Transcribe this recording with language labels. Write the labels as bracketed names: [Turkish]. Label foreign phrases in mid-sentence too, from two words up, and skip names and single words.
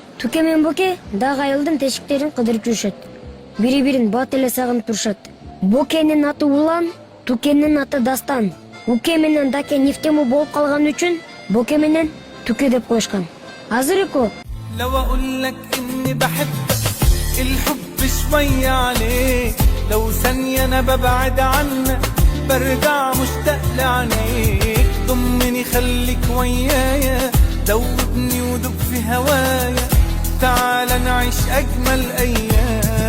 [Kyrgyz] Туке мен Боке дагы айылдын тешиктерин кыдырып жүрүшөт. Бири-бирин бат эле сагынып турушат. Бокенин аты Улан, Тукенин аты Дастан. Уке менен Даке нефтему болуп калган үчүн Боке менен Туке деп коюшкан. Азыр экөө [Arabic] لو اقول لك اني بحبك الحب شوية عليك لو ثانية انا ببعد عنك برجع مشتاق لعينيك ضمني خليك ويايا دوبني ودوب في هوايا تعال نعيش اجمل ايام